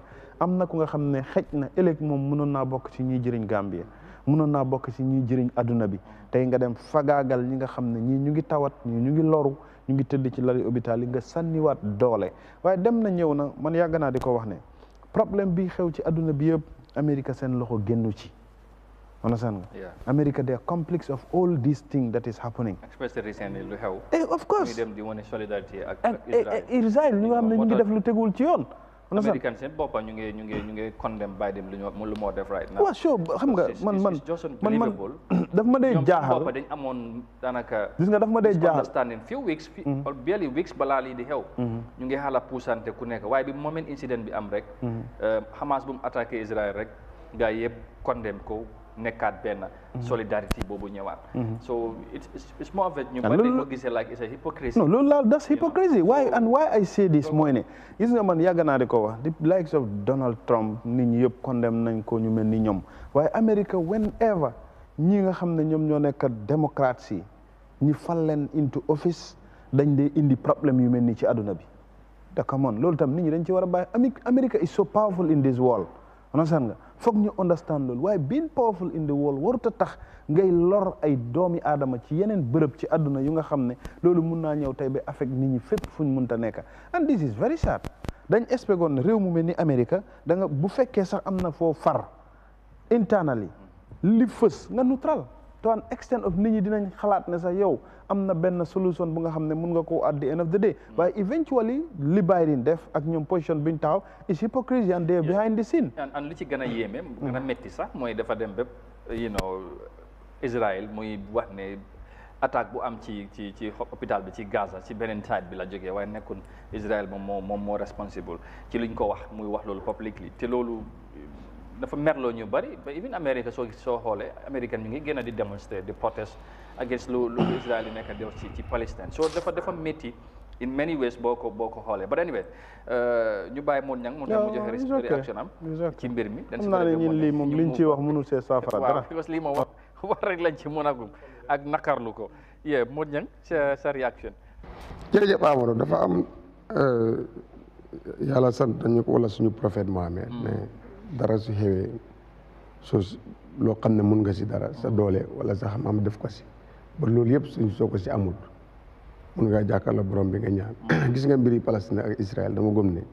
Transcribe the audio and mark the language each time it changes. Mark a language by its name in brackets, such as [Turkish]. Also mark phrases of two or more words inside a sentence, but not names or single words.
[Wolof] am na ku nga xam ne xëj na ëllëg moom mënoon naa bokk ci ñiy jëriñ Gambia mënoon naa bokk ci ñiy jëriñ adduna bi tey nga dem fagaagal ñi nga xam ne ñii ñu ngi tawat ñii ñu ngi loru ñu ngi tëdd ci lali hôpital yi nga sànniwaat doole waaye dem na ñëw na man yàgg naa di ko wax ne problème bi xew ci adduna bi yëpp Amérique seen loxo génnu ci understand nga [English] America they are complex of all these things that is happening especially recently [Wolof] lu xew [English] of course [Wolof] ñu dem di wane solidarité ak Israël ñu nga xam ne ñu ngi def lu tegul ci yoon American seen boppam ñu ngi condemn Biden lu moo def [English] right now [Wolof] waaw sure xam nga man daf ma dee jaaxal dañ amoon daanaka gis nga daf ma dee jaaxal [English] understanding few weeks barely weeks [Wolof] balaa lii di xew ñu ngi xala puusante ku nekk waaye bi moment incident bi am rek Hamas bu mu attaqué Israël rek gars yëpp condemn ko nekkaat benn solidarity boobu ñëwaat [English] so it's more of it [Wolof] ñu bari ko gisee [English] like it's a hypocrisy [Wolof] no loolu [English] that's hypocrisy why I say this [Wolof] mooy ne gis nga man yàgg naa di ko wax [English] the likes of Donald Trump [Wolof] nit ñi yëpp condemn nañ ko ñu mel ni ñoom waaye America whenever ñi nga xam ne ñoom ñoo nekk démocrates yi ñi fal leen [English] into office [Wolof] dañ dee indi problème yu mel ni ci àdduna bi te [English] come on [Wolof] loolu tam nit ñi dañ ci war a bàyyi [English] America is so powerful in this world [Wolof] understand nga foog ñu understand loolu waaye [English] being powerful in the world [Wolof] warut a tax ngay lor ay doomi aadama ci yeneen bërëb ci àdduna yu nga xam ne loolu mun naa ñëw tey ba affect nit ñi fépp fuñ mënta nekk [English] and this is very sad [Wolof] dañ expectoon ne réew mu mel ni Amérique da nga bu fekkee sax am na foo far internally li fës nga [English] neutral to an extent of [Wolof] nit ñi dinañ xalaat ne sax yow am na benn solution bu nga xam ne mun nga ko [English] at the end of the day [Wolof] waaye eventually li Biden def ak ñoom position biñ taxaw [English] is hypocrisy and they behind the scene [Wolof] and li ci gën a yéeme gën a métti sax mooy dafa dem bépp Israël muy wax ne attaque bu am ci hôpital bi ci Gaza ci beneen side bi la jógee waaye nekkul Israël moom moo responsible ci liñ ko wax muy wax loolu publicly te loolu dafa merloo ñu bari ba even America soo xoolee américain ñu ngi gën a di démonstrer di [English] protest against [Wolof] lu Israël yi nekk def ci Palestine so dafa métti [English] in many ways [Wolof] boo ko xoolee [English] but anyway [Wolof] ñu bàyyi moon ñang moom tam mu joxe réaction am ci mbir mi xam naa ne ñun lii moom liñ ciy wax mënul see saafara dara [French] parce que [Wolof] lii moom wax rek lañ ci mën a gum ak nakarlu ko moon ñang sa réaction jërëjëf Amadou dafa am yàlla sant dañu ko wala suñu prophète Mohamed mais dara su xewee soo loo xam ne mun nga si dara sa doole wala sa xam-xam def ko si ba loolu yëpp soo ko si amul mun ngaa jàkkaarloo borom bi nga ñaan gis nga mbiri Palestine ak Israël dama gëm ne